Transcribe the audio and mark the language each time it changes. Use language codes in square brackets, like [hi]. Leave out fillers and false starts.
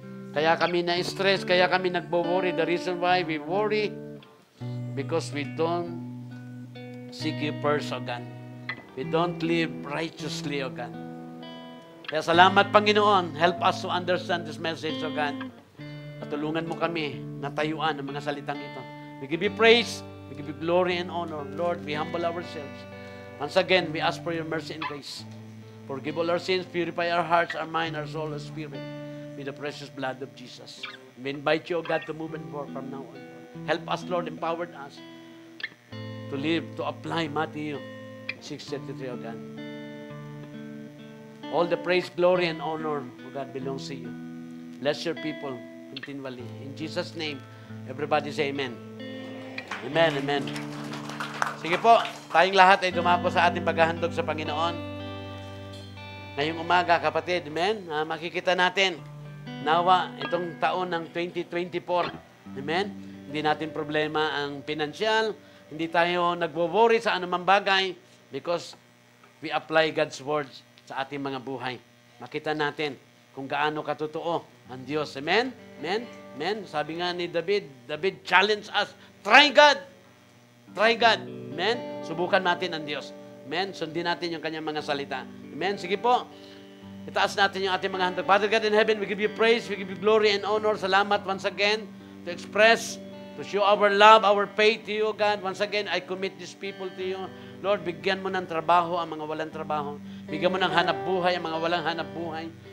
[tl] Kaya kami na-stress, kaya kami nagwo-worry. [en] The reason why we worry, because we don't seek you first, O God. We don't live righteously, O God. [tl] Kaya salamat, Panginoon. [en] Help us to understand this message, O God. [tl] At tulungan mo kami na tayuan ang mga salitang ito. [en] We give you praise, we give you glory and honor. Lord, we humble ourselves. Once again, we ask for your mercy and grace. Forgive all our sins, purify our hearts, our mind, our soul, our spirit, with the precious blood of Jesus. We invite you, O God, to move and work from now on. Help us, Lord, empower us to live, to apply Matthew 6:33, O God. All the praise, glory, and honor, O God, belongs to you. Bless your people continually. In Jesus' name, everybody say amen. Amen, amen. [tl] Sige po, tayong lahat ay dumapo sa ating paghahandog sa Panginoon. Ngayong umaga, kapatid, amen, makikita natin, nawa, itong taon ng 2024, amen, hindi natin problema ang pinansyal, hindi tayo nagwo-worry sa anumang bagay [en] because we apply God's words [tl] sa ating mga buhay. Makita natin kung gaano katotoo ang Diyos, amen, amen, amen. Sabi nga ni [en] David challenged us, try God. Try God. Amen? [tl] Subukan natin ang Diyos. Amen? Sundin natin yung kanyang mga salita. [en] Amen? [tl] Sige po. Itaas natin yung ating mga handog. [en] Father God in heaven, we give you praise, we give you glory and honor. Salamat once again to express, to show our love, our faith to you, God. Once again, I commit these people to you. [tl] Lord, bigyan mo ng trabaho ang mga walang trabaho. Bigyan mo ng hanap buhay ang mga walang hanap buhay.